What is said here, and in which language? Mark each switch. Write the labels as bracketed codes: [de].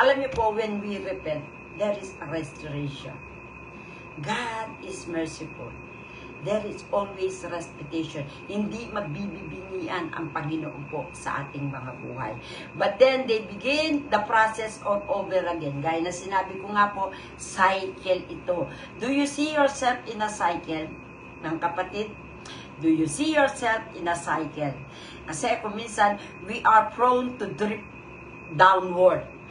[tl] Alam niyo po, [en] when we repent, there is a restoration. God is merciful. There is always restoration. [tl] Hindi magbibibingian ang Panginoon po sa ating mga buhay. [en] But then they begin the process all over again. [tl] Gaya na sinabi ko nga po, cycle ito. [en] Do you see yourself in a cycle? Ng kapatid, do you see yourself in a cycle? [tl] Kasi kung minsan, [en] we are prone to drift downward.